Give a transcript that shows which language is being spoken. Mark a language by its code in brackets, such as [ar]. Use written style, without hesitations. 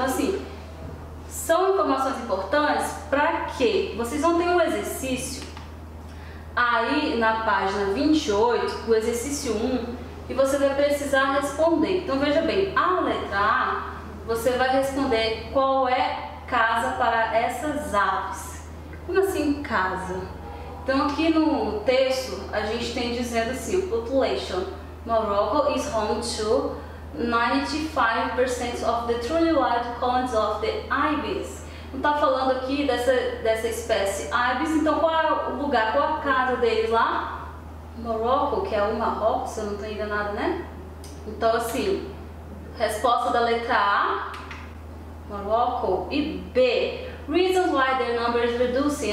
[pt] Então assim, são informações importantes para que vocês vão ter um exercício aí na página 28, o exercício 1, e você vai precisar responder. Então veja bem, a letra A, você vai responder qual é casa para essas aves. Como assim casa? Então aqui no texto a gente tem dizendo assim, population. [en] Morocco is home to 95% of the truly wild colonies of the ibis. [pt] Não está falando aqui dessa espécie ibis, então qual é o lugar, qual é a casa deles lá? Morocco, que é o Marrocos, se eu não estou enganada, né? Então assim, resposta da letra A, Morocco, e B, [en] reasons why their number is reducing.